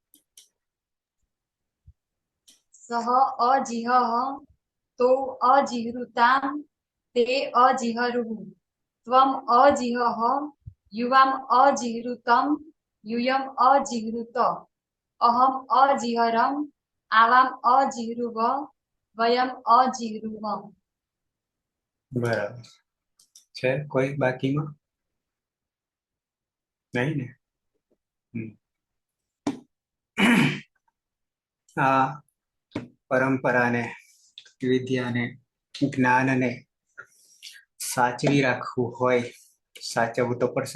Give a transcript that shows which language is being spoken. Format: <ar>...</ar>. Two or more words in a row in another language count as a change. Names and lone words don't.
<sa>सः अजिहः तौ अजिहृतां ते अजिहरुः त्वम् अजिहः युवाम् अजिहृतं यूयम् अजिहृत अहम् अजिहरम् आवाम् अजिहृव वयम् अजिहृम.</sa> <gu>બરાબર છે. કોઈ બાકીમાં નહીં ને? આ પરંપરાને, વિદ્યાને, જ્ઞાનને સાચવી રાખવું હોય, સાચવવું તો પડશે.</gu>